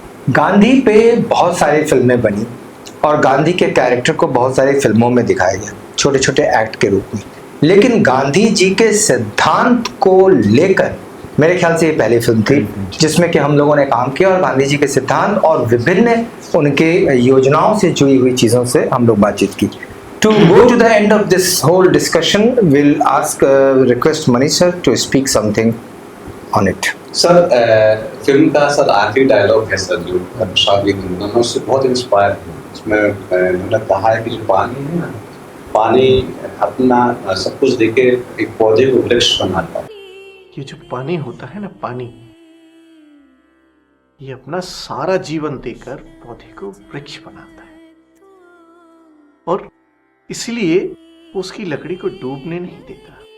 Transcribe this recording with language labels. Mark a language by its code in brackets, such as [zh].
[hi] गांधी पे बहुत सारी फिल्में बनी और गांधी के कैरेक्टर को बहुत सारी फिल्मों में दिखाया गया, छोटे छोटे एक्ट के रूप में। लेकिन गांधी जी के सिद्धांत को लेकर मेरे ख्याल से ये पहली फिल्म थी जिसमें कि हम लोगों ने काम किया और गांधी जी के सिद्धांत और विभिन्न उनके योजनाओं से जुड़ी हुई चीज़ों से हम लोग बातचीत की। [en] To go to the end of this whole discussion, we'll request Manish sir to speak something on it. [hi] Sir film का सर आखिरी डायलॉग है सर जो शादी मैं उससे बहुत इंस्पायर हूँ। उसमें उन्होंने कहा है कि जो पानी है ना, पानी अपना सब कुछ देके एक पौधे को वृक्ष बनाता है। ये जो पानी होता है ना, पानी ये अपना सारा जीवन देकर पौधे को वृक्ष बनाता है और इसलिए उसकी लकड़ी को डूबने नहीं देता।